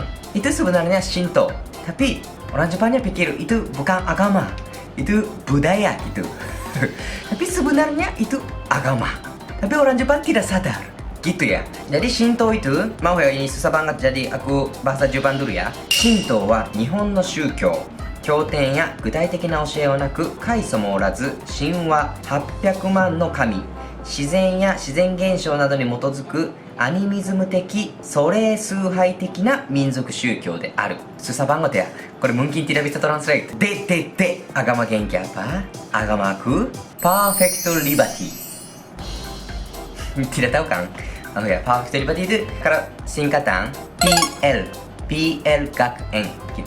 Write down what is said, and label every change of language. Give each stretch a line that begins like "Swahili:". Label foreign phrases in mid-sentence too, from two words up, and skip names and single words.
Indonesian: Itu sebenarnya Shinto. Tapi orang Jepangnya pikir itu bukan agama, itu budaya gitu. Tapi sebenarnya itu agama. Tapi orang Jepang tidak sadar gitu ya. Jadi Shinto itu, mau ya ini susah banget jadi aku bahasa Jepang dulu ya.
Japanese: Shinto は日本の宗教。経典や具体的な教えはなく、開祖もおらず、神話800万の神、自然や自然現象などに基づくアニミズム的、祖霊崇拝的な民族宗教である。
Indonesian: susah banget ya. これ mungkin tidak bisa translate. Agama Genki apa? Agama aku Perfect Liberty. Tidak tahu kan? Oh ya, Perfect Liberty itu kalau singkatan PL Gakuen gitu.